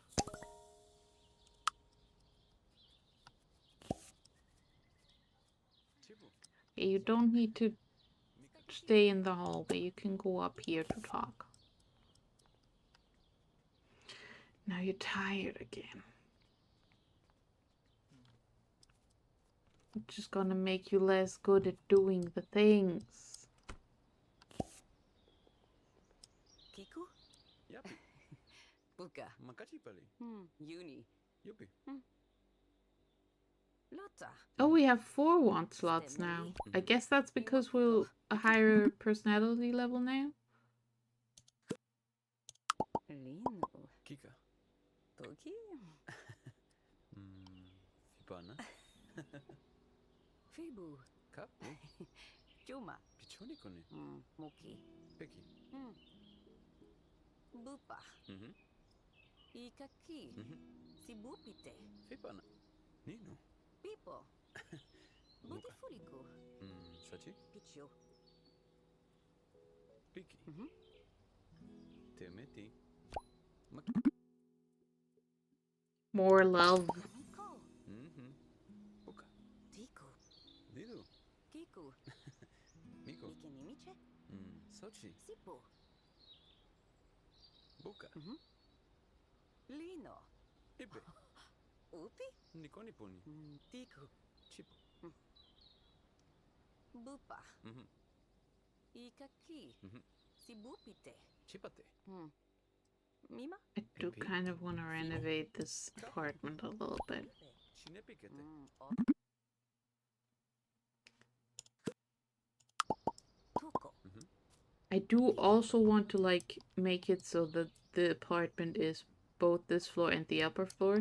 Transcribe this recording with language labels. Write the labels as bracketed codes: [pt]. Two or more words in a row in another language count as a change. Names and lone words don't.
[en] Yeah, you don't need to stay in the hallway. You can go up here to talk. Now you're tired again. It's just gonna make you less good at doing the things. Kiku? Yapi. Buka. Makachi pali. Uni. Yupi. Lota. Oh, we have 4 want slots now. I guess that's because we're a higher personality level now. Lino. Kika. Toki. Fipana. Fibu. Kapu. Juma. Pichoni kone. Moki. Peki. Bupa. Ikaki. Sibupite. Fipana. Nino. Pipo. Buka. Butifuriku. Sachi. Pichu. Piki. Temeti. More love. Miko. Buka. Tiku. Didu. Kiku. Miko. Mikenimiche. Sochi. Sipu. Buka. Lino. Ipe. Upi. Nikoni poni. Tiku. Chipo. Bupa. Ikaki. Sibupite. Chipate. Mima. I do kind of want to renovate this apartment a little bit. Chinepikete. Tuko. I do also want to like make it so that the apartment is both this floor and the upper floor.